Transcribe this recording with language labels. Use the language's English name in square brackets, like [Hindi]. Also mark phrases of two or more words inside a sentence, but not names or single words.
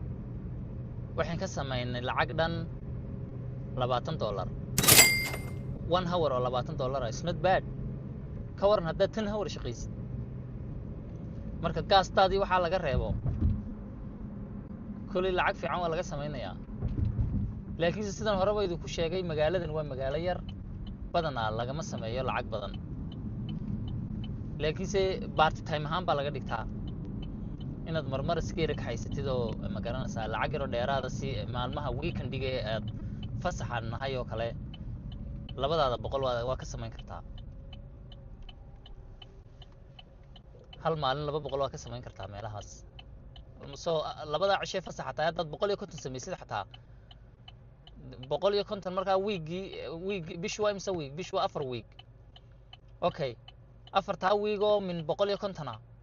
[Somali] waxaan ka sameynay lacag dhan $20 1 hour oo $20 [English] is not bad [Somali] ka waran haddaad 10 hour shaqaysid marka gaastaadii waxaa laga reebo kulli lacag fiican waa laga sameynayaa laakiin sidan horeba idinku sheegay magaaladan waa magaalo yar badanaa lagama sameeyo lacag badan laakiinse [English] part time [Somali] ahaan baa laga dhigtaa inaad marmar iska yara kaxaysatid oo ma garanaysaa lacag yaro dheeraada si maalmaha weekendiga ee aad fasaxa nahay oo kale labadaada boqol waa ka samayn kartaa hal maalin 200 waa ka samayn kartaa meelahaas soo labada cishe fasaxa taa haddaad 150 samaysid xataa 150 markaa wiigi bish waa imsa wiig bish waa 4 wiig okay afartaa wiigoo min 150